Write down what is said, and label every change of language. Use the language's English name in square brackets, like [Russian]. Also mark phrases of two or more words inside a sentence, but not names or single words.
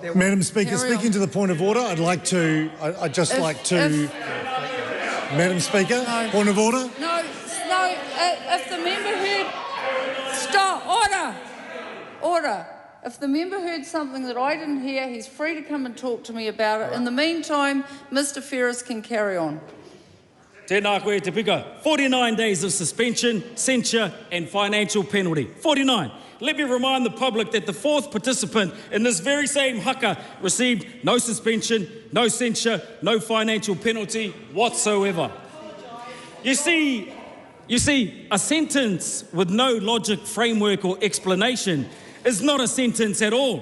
[English] Madam Speaker, speaking to the point of order, Madam Speaker, no. Point of order. No, if the member heard... Stop, order. If the member heard something that I didn't hear, he's free to come and talk to me about it. In the meantime, Mr. Ferris can carry on. [Māori] Tēnā koe te pika. [English] 49 days of suspension, censure and financial penalty. 49. Let me remind the public that the fourth participant in this very same haka received no suspension, no censure, no financial penalty whatsoever. You see, a sentence with no logic, framework or explanation is not a sentence at all.